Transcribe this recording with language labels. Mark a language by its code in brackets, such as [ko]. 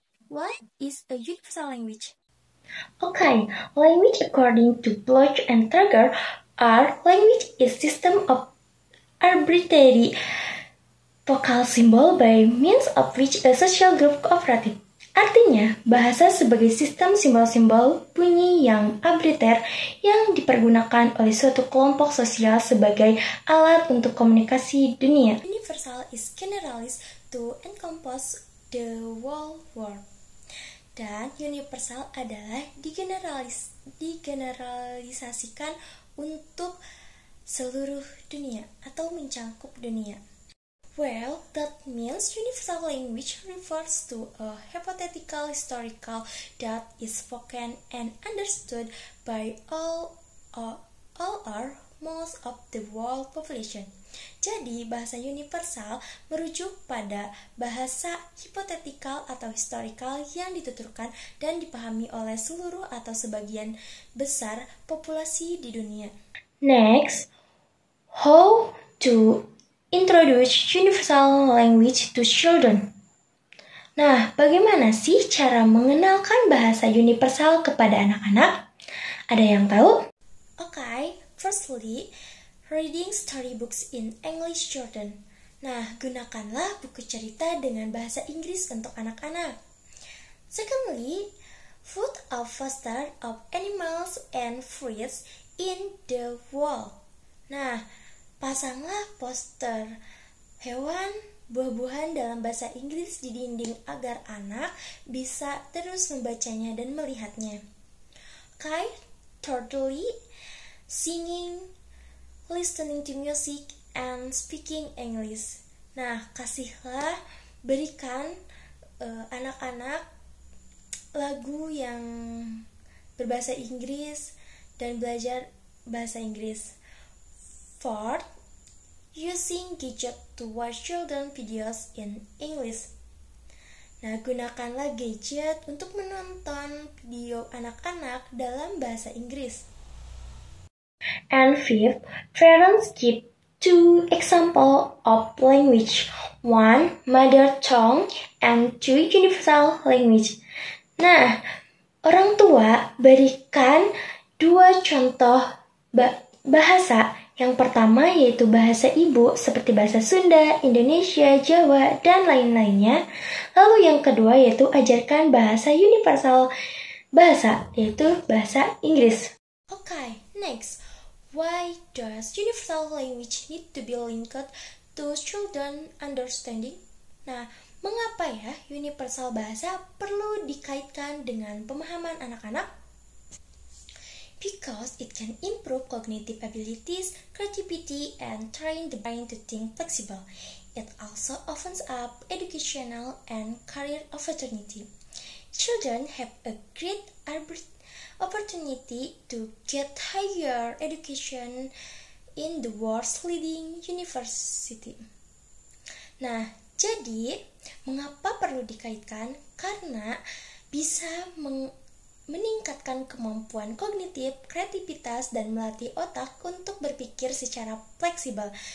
[en] What is a universal language? Okay, language according to Bloch and Trager are language is system of arbitrary vocal symbol by means of which a social group cooperative. [id] Artinya, bahasa sebagai sistem simbol-simbol bunyi yang arbitrary yang dipergunakan oleh suatu kelompok sosial sebagai alat untuk komunikasi dunia. [en] Universal is generalized to encompass the whole world. [id] Dan universal adalah digeneralisasikan untuk seluruh dunia atau mencakup dunia. [en] Well, that means universal language refers to a hypothetical historical that is spoken and understood by all or most of the world population. [id] Jadi, bahasa universal merujuk pada bahasa hipotetikal atau historical yang dituturkan dan dipahami oleh seluruh atau sebagian besar populasi di dunia. [en] Next, how to introduce universal language to children. [id] Nah, bagaimana sih cara mengenalkan bahasa universal kepada anak-anak? Ada yang tahu? [en] Okay, firstly, reading storybooks in English children. [id] Nah, gunakanlah buku cerita dengan bahasa Inggris untuk anak-anak. [en] Secondly, put a poster of animals and fruits in the wall. [id] Nah, pasanglah poster hewan, buah-buahan dalam bahasa Inggris di dinding agar anak bisa terus membacanya dan melihatnya. [en] Okay, thirdly, singing, listening to music, and speaking English. [id] Nah, berikan anak-anak lagu yang berbahasa Inggris dan belajar bahasa Inggris. [en] Fourth, using gadget to watch children videos in English. [id] Nah, gunakanlah gadget untuk menonton video anak-anak dalam bahasa Inggris. [en] And fifth, parents give two examples of language. One, mother tongue, and two, universal language. [id] Nah, orang tua berikan dua contoh bahasa. Yang pertama yaitu bahasa ibu seperti bahasa Sunda, Indonesia, Jawa, dan lain-lainnya. Lalu yang kedua yaitu ajarkan bahasa universal bahasa, yaitu bahasa Inggris. [en] Okay, next. Why does universal language need to be linked to children understanding? [id] Nah, mengapa ya universal bahasa perlu dikaitkan dengan pemahaman anak-anak? [en] Because it can improve cognitive abilities, creativity, and train the brain to think flexible. It also opens up educational and career opportunity. Children have a great opportunity to get higher education in the world's leading university. [id] Nah, jadi mengapa perlu dikaitkan? Karena bisa meningkatkan kemampuan kognitif, kreativitas, dan melatih otak untuk berpikir secara fleksibel.